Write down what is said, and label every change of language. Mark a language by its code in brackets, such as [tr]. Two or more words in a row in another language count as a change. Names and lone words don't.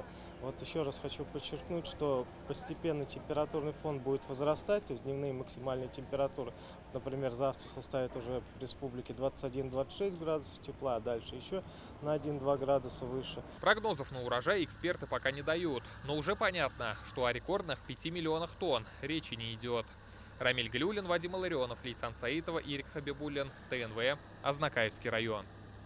[ru] Вот еще раз хочу подчеркнуть, что постепенно температурный фон будет возрастать, то есть дневные максимальные температуры, например, завтра составят уже в республике 21-26 градусов тепла, а дальше еще на 1-2 градуса выше. Прогнозов на урожай эксперты пока не дают, но уже понятно, что о рекордных 5 миллионах тонн речи не идет. Рамиль Галиуллин, Вадим Илларионов, Лейсан Саитова, Ирик Хабибуллин, ТНВ, Азнакаевский район.